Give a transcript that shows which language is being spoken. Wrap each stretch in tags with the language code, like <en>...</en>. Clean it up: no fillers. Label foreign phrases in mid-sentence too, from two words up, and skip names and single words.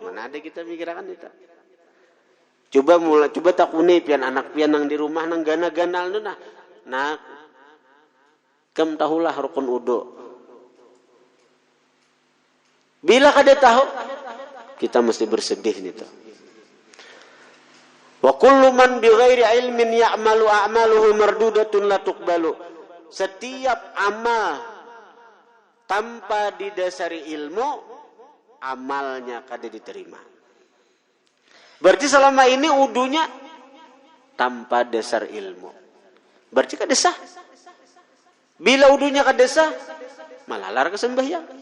<bjn>Mana ada kita mikirakan kita. Coba takuni pian anak pian nang di rumah nang gana-ganal nu nah. Nak kam tahulah rukun wudu. Bila kada tahu kita mesti bersedih nih tuh.</bjn> <ar>وكل من بغير علم يعمل أعماله مردودة لا تقبل.</ar> <bjn>Setiap amal tanpa didasari ilmu amalnya kada diterima.</bjn> <id>Berarti selama ini wudunya tanpa dasar ilmu.</id> <bjn>Berarti kada sah. Bila wudunya kada sah, malalar ke sembahyang.</bjn>